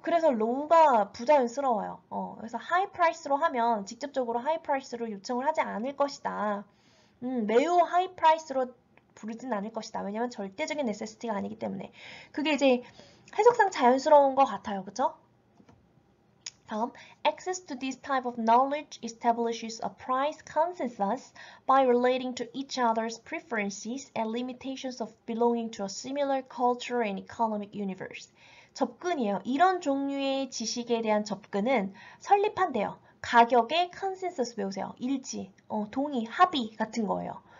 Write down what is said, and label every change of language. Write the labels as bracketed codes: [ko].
[ko] 그래서 low가 부자연스러워요. 그래서 [en] high price [ko] 로 하면 직접적으로 high price로 요청을 하지 않을 것이다. 매우 high price로 부르진 않을 것이다. 왜냐면 절대적인 necessity가 아니기 때문에. 그게 이제 해석상 자연스러운 것 같아요. 그쵸? 다음, [en] access to this type of knowledge establishes a price consensus by relating to each other's preferences and limitations of belonging to a similar culture and economic universe. [ko] 접근이에요. 이런 종류의 지식에 대한 접근은 설립한대요. 가격의 컨센서스 외우세요. 일치, 동의, 합의 같은 거예요.